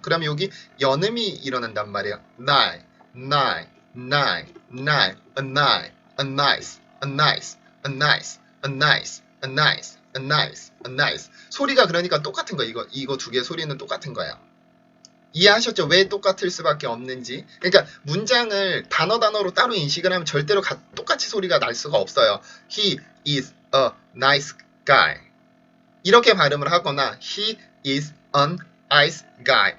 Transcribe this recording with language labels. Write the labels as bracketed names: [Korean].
[Korean] 그럼 여기 연음이 일어난단 말이에요. [English] nine, nine, nine, nine, a nine, a nice, a nice, a nice, a nice. A nice, a nice, a nice. [Korean] 소리가 그러니까 똑같은 거예요. 이거 두 개의 소리는 똑같은 거예요. 이해하셨죠? 왜 똑같을 수밖에 없는지. 그러니까 문장을 단어로 따로 인식을 하면 절대로 똑같이 소리가 날 수가 없어요. [English] He is a nice guy. [Korean] 이렇게 발음을 하거나 [English] He is an ice guy.